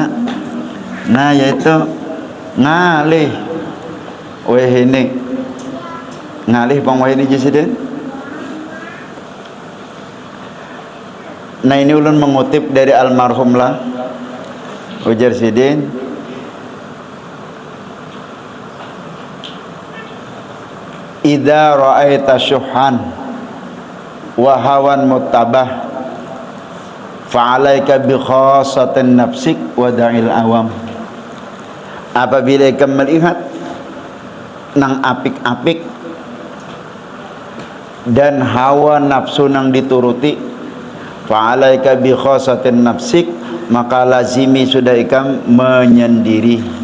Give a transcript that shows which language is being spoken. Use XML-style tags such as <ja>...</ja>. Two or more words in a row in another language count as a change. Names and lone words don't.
<bjn>Nah yaitu ngalih weh ini ngalih pang weh ini Sidin. Nah ini ulun mengutip dari almarhum lah ujar Sidin.</bjn> <ar>إذا رأيت شحا وهوى متبعا فعليك بخاصة نفسك ودع العوام.</ar> <bjn>Apabila kamu melihat nang apik-apik dan hawa nafsu nang dituruti,</bjn> <ar>فعليك بخاصة نفسك,</ar> <bjn>maka lazimi sudah ikam menyendiri.</bjn>